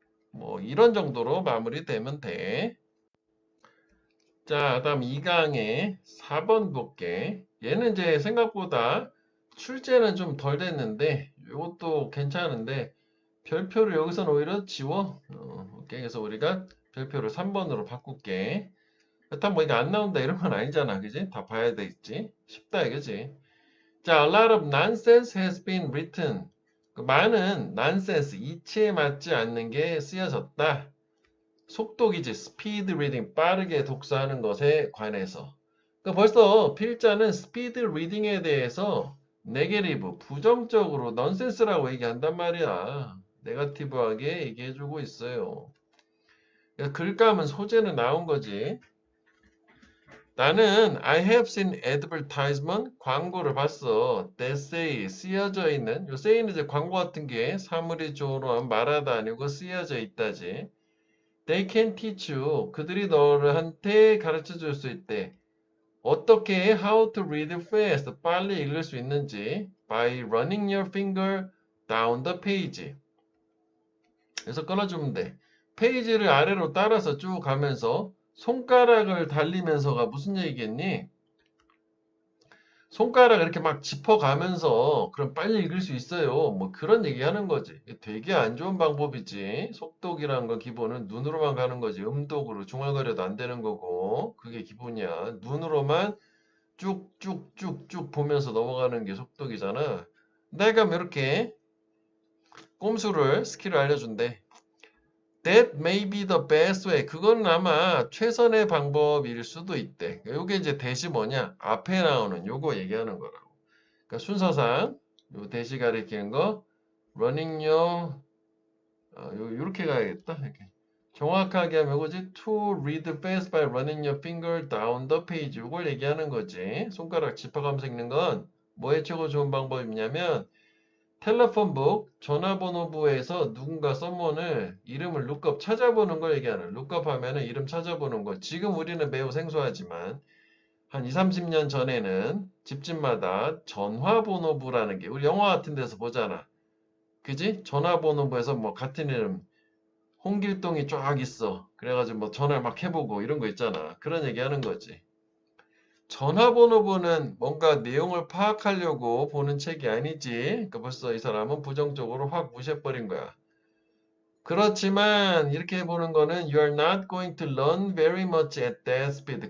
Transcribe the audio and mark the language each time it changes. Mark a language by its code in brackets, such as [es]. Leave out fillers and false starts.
[ko] 뭐 이런 정도로 마무리되면 돼. 자, 다음 2강의 4번 볼게. 얘는 이제 생각보다 출제는 좀 덜 됐는데 이것도 괜찮은데 별표를 여기서는 오히려 지워. 오케이. 그래서 우리가 별표를 3번으로 바꿀게. 그렇다면 뭐 이게 안 나온다 이런 건 아니잖아. 그지? 다 봐야 되겠지? 쉽다 이거지. [en] 자, a lot of nonsense has been written. [ko] 그 많은 nonsense, 이치에 맞지 않는 게 쓰여졌다. 속독이지, speed reading, 빠르게 독서하는 것에 관해서. 그러니까 벌써 필자는 speed reading에 대해서 네게티브, 부정적으로 넌센스라고 얘기한단 말이야. 네거티브하게 얘기해주고 있어요. 그러니까 글감은 소재는 나온 거지. 나는 [en] I have seen advertisement [ko] 광고를 봤어. [en] That say [ko] 쓰여져 있는 요 say는 이제 광고 같은 게 사물이 주어로 하면 말하다 아니고 쓰여져 있다지. [en] They can teach you [ko] 그들이 너한테 가르쳐 줄 수 있대. 어떻게 [en] how to read fast [ko] 빨리 읽을 수 있는지 [en] by running your finger down the page. [ko] 그래서 끊어주면 돼. 페이지를 아래로 따라서 쭉 가면서 손가락을 달리면서가 무슨 얘기겠니? 손가락 이렇게 막 짚어가면서 그럼 빨리 읽을 수 있어요. 뭐 그런 얘기 하는 거지. 되게 안 좋은 방법이지. 속독이라는 건 기본은 눈으로만 가는 거지. 음독으로 중얼거려도 안 되는 거고. 그게 기본이야. 눈으로만 쭉쭉쭉쭉 보면서 넘어가는 게 속독이잖아. 내가 이렇게 꼼수를 스킬을 알려준대. [en] That may be the best way. [ko] 그건 아마 최선의 방법일 수도 있대. 요게 이제 대시 뭐냐? 앞에 나오는 요거 얘기하는 거라고. 그러니까 순서상 요 대시 가리키는 거 [en] running your [ko] 요렇게 가야겠다. 이렇게. 정확하게 하면 이거지. [en] To read fast by running your finger down the page. [ko] 요걸 얘기하는 거지. 손가락 짚어가면서 읽는 건 뭐에 최고 좋은 방법이냐면 텔레폰북 전화번호부에서 누군가 썸원을 이름을 룩업 찾아보는 걸 얘기하는 룩업 하면은 이름 찾아보는 거. 지금 우리는 매우 생소하지만 한 2, 30년 전에는 집집마다 전화번호부라는 게 우리 영화 같은 데서 보잖아. 그지? 전화번호부에서 뭐 같은 이름 홍길동이 쫙 있어. 그래가지고 뭐 전화를 막 해보고 이런 거 있잖아. 그런 얘기 하는 거지. 전화번호부는 뭔가 내용을 파악하려고 보는 책이 아니지. 그러니까 벌써 이 사람은 부정적으로 확 무시해버린 거야. 그렇지만 이렇게 보는 거는 [en] You are not going to learn very much at that speed.